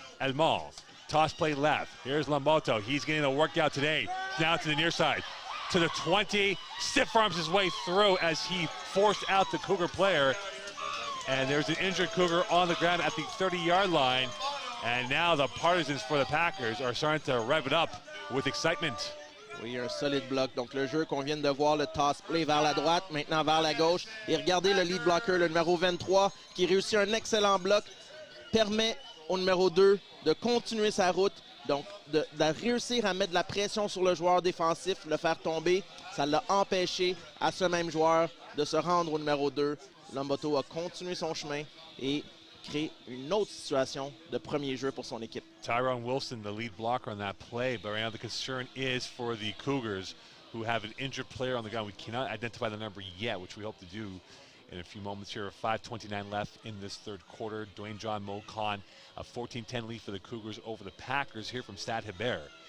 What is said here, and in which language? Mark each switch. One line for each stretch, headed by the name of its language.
English: Elmont, toss play left. Here's Lombardo. He's getting a workout today. Now to the near side. To the 20. Stiff arms his way through as he forced out the Cougar player. And there's an injured Cougar on the ground at the 30-yard line. And now the partisans for the Packers are starting to rev it up with excitement.
French: Oui, un solide bloc. Donc, le jeu qu'on vient de voir, le toss play vers la droite, maintenant vers la gauche. Et regardez le lead blocker, le numéro 23, qui réussit un excellent bloc, permet au numéro 2 de continuer sa route. Donc, de réussir à mettre de la pression sur le joueur défensif, le faire tomber, ça l'a empêché à ce même joueur de se rendre au numéro 2. Lomboto a continué son chemin et créé une autre situation de premier jeu pour son équipe.
English: Tyrone Wilson, the lead blocker on that play, but right now the concern is for the Cougars, who have an injured player on the ground. We cannot identify the number yet, which we hope to do in a few moments here. 5:29 left in this third quarter. Dwayne John Mocon, a 14-10 lead for the Cougars over the Packers here from Stade Hébert.